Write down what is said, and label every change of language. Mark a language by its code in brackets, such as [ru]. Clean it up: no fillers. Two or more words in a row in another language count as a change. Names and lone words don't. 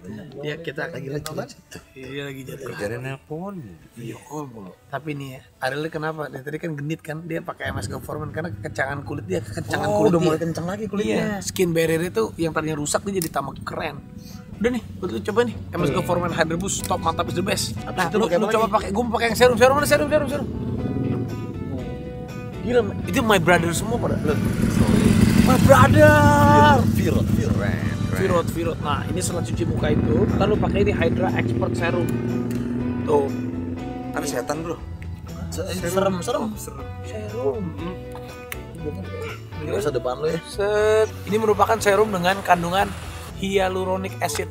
[id] Dia kita lagi lucu. Dia lagi jatuh. Kerjanya nelpon. Tapi nih ya, Ariel kenapa? Dia tadi kan genit kan, dia pakai MS Go Foreman karena kekencangan kulit dia, kulit udah dia. mulai kencang lagi kulitnya. [en] Skin barrier [id] itu yang tadinya rusak dia jadi tambah keren. Udah nih, lu coba nih MS Go Foreman Hydra Boost, top, mantap, [en] is the best. [id] Nah, lu coba pakai, gue mau pakai yang serum. Gila, itu [en] my brother [id] semua pada. [en] My brother. Virot. [id] Nah, ini setelah cuci muka itu, lalu pakai ini Hydra Expert Serum. Tuh. Ada setan, bro. Serem. Ini masa depan lo ya. Set. Ini merupakan serum dengan kandungan [en] hyaluronic acid.